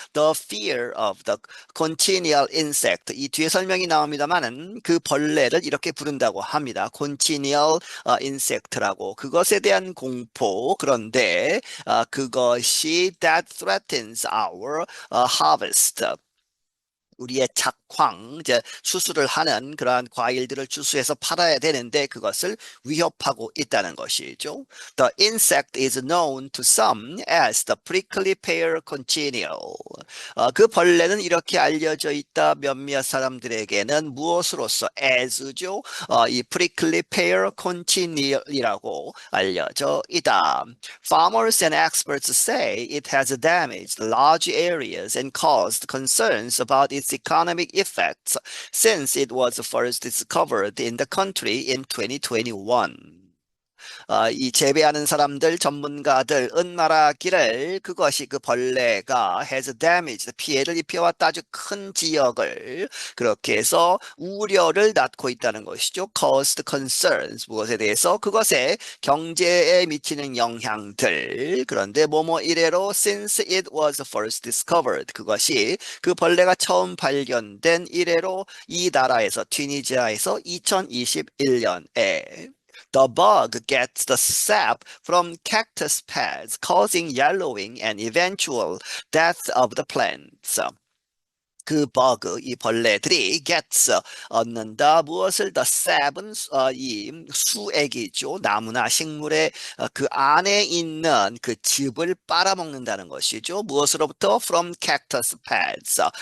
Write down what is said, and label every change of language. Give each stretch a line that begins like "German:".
English: The fear of the continual insect.
Korean: 이 뒤에 설명이 나옵니다만은 그 벌레를 이렇게 부른다고 합니다. continual insect라고. 그것에 대한 공포. 그런데 그것이
English: that threatens our harvest,
Korean: 우리의 작황, 이제 추수를 하는 그러한 과일들을 추수해서 팔아야 되는데 그것을 위협하고 있다는 것이죠.
English: The insect is known to some as the prickly pear congenial.
Korean: 그 벌레는 이렇게 알려져 있다. 몇몇 사람들에게는 무엇으로서 as죠. 이 prickly pear congenial이라고 알려져 있다.
English: Farmers and experts say it has damaged large areas and caused concerns about its economic effects since it was first discovered in the country in 2021.
Korean: 이 재배하는 사람들, 전문가들은 말하기를 그것이, 그 벌레가
English: has damaged,
Korean: 피해를 입혀왔다. 아주 큰 지역을 그렇게 해서 우려를 낳고 있다는 것이죠.
English: caused concerns,
Korean: 무엇에 대해서? 그것에 경제에 미치는 영향들. 그런데 뭐뭐 이래로
English: since it was first discovered,
Korean: 그것이, 그 벌레가 처음 발견된 이래로 이 나라에서, 튀니지아에서 2021년에
English: The bug gets the sap from cactus pads, causing yellowing and eventual death of the plants.
Korean: 그 버그, 이 벌레들이
English: gets,
Korean: 얻는다. 무엇을? the sap은 이 수액이죠. 나무나 식물의 그 안에 있는 그 즙을 빨아먹는다는 것이죠. 무엇으로부터?
English: from cactus pads.